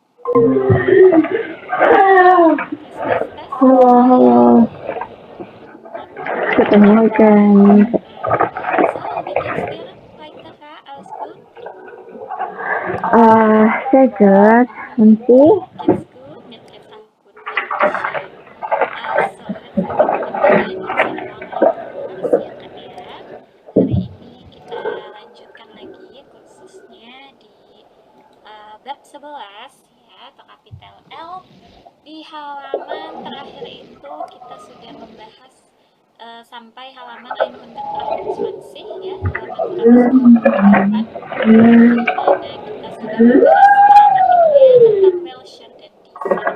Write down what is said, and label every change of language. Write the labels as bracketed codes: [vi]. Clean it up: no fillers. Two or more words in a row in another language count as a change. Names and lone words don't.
[id] Tes tes tes. Halo, halo. Ketemu kan? [de] So, wie geht's dir heute, Kak? Alles gut? Sehr gut. Und Sie? Geht's gut? Mir geht's auch gut, Dankeschön. [id] So, [de] herzlich willkommen [id] pada Indonesia Online Course ya, Kak ya. Hari ini kita lanjutkan lagi khususnya di bab 11 ya, atau kapitel L. Di halaman terakhir itu kita sudah membahas sampai halaman 128 ya, halaman 128, di mana kita sudah membahas gramatiknya tentang welcher dan dieser.